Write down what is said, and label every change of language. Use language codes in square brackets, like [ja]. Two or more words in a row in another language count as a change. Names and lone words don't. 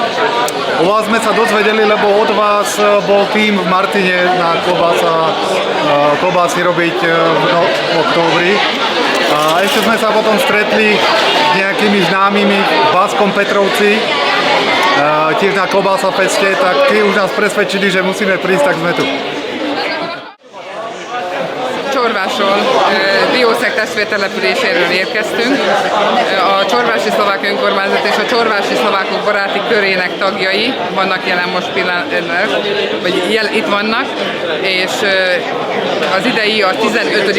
[sk] O vás sme sa dozvedeli, lebo od vás bol tým v Martine na klobásy robiť v októbri. A ešte sme sa potom stretli s nejakými známymi v Baskom Petrovci, tiež na Klobása feste, tak tí už nás presvedčili, že musíme prísť, tak sme tu. [hu] Csorváson, Diószeg testvértelepüléséről érkeztünk. A Csorvási Szlovák Önkormányzat és a Csorvási Szlovákok baráti körének tagjai vannak jelen most pillanatban, vagy itt vannak, és az idei a 15.